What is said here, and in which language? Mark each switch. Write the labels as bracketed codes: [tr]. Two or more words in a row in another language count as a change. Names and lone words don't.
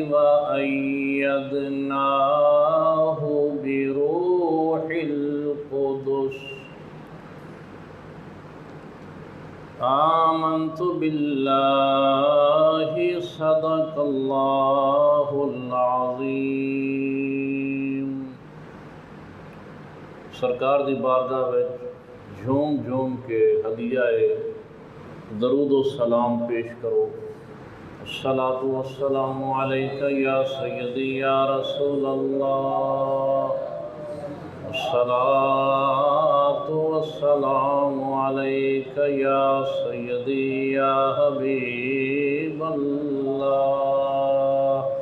[ar] وأيدناه بروح القدس آمنت بالله صدق الله العظيم۔ [pa] سرکار دی بارگاہ وچ جھوم جھوم کے ہدیہ درود و سلام پیش کرو۔ [ar] الصلاۃ والسلام علیک یا سیدی یا رسول اللہ، الصلاۃ والسلام علیک یا سیدی یا حبیب اللہ،